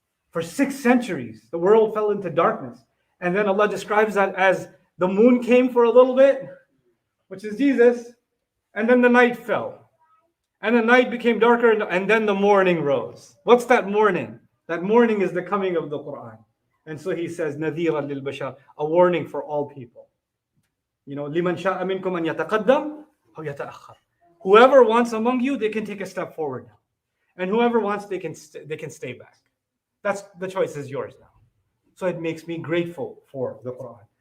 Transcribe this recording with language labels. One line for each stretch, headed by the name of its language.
English: For 6 centuries, the world fell into darkness. And then Allah describes that as the moon came for a little bit, which is Jesus, and then the night fell. And the night became darker, and then the morning rose. What's that morning? That morning is the coming of the Quran. And so he says,
Arabic: نذيرا للبشر,
English: a warning for all people.
Arabic: لمن شاء منكم أن يتقدم أو يتأخر.
English: Whoever wants among you, they can take a step forward now. And whoever wants, they can stay back. The choice is yours now. So it makes me grateful for the Quran.